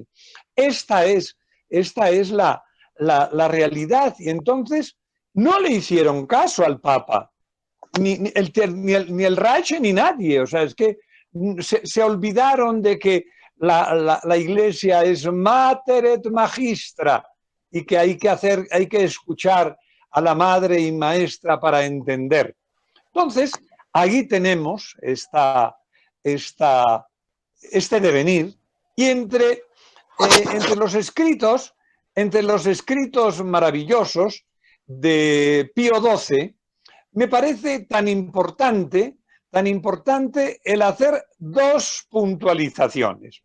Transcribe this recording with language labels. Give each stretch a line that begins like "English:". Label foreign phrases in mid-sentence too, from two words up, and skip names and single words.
Spanish: Esta es la realidad. Y entonces no le hicieron caso al Papa, ni el Reich ni nadie. O sea, es que se olvidaron de que la Iglesia es
Latin: mater et magistra
Spanish: y que hay que escuchar a la madre y maestra para entender. Entonces, ahí tenemos este devenir, y entre los escritos maravillosos de Pío XII, me parece tan importante el hacer dos puntualizaciones.